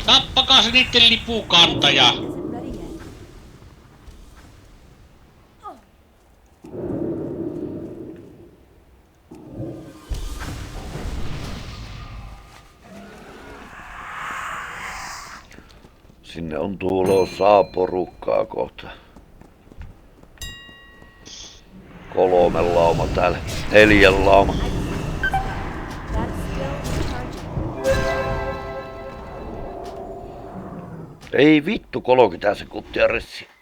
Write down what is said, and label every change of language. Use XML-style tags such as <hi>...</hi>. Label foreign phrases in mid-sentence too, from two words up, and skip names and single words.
<fi>tappakaa se niitten lipukantaja.</fi> <en>Isn't ready yet.</en> <fi>Sinne on tulossa porukkaa kohta. 3 lauma täällä. 4 lauma.</fi> <en>That's still recharging.</en> <fi>Ei vittu 30 sekuntia ressi.</fi>